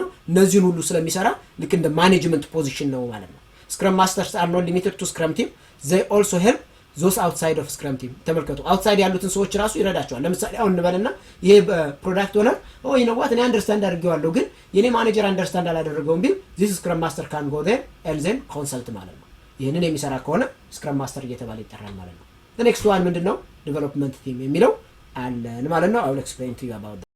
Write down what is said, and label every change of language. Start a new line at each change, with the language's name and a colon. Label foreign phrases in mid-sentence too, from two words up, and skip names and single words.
Amharic: እነዚህን ሁሉ ስለሚሰራ ልክ እንደ ማኔጅመንት ፖዚሽን ነው ማለት ነው።
English: scrum masters are not limited to scrum team, they also help those outside of scrum team።
Amharic: ተመልከቱ አውትሳይድ ያሉትን ሰዎች ራሱ ይረዳቸዋል። ለምሳሌ አሁን እንበልና ይሄ
English: product owner you know what
Amharic: እኔ አንደርስታንድ አድርጌዋለሁ ግን የኔ ማኔጀር አንደርስታንድ አላደረገውም ቢል
English: this scrum master can go there and then consult
Amharic: ማለት ነው። ይሄንን የሚሰራ ከሆነ
English: scrum master
Amharic: እየተባለ ይጠራል ማለት ነው።
English: the next one
Amharic: ምንድነው?
English: development team
Amharic: የሚለው አለን ማለት ነው።
English: I will explain to you about that።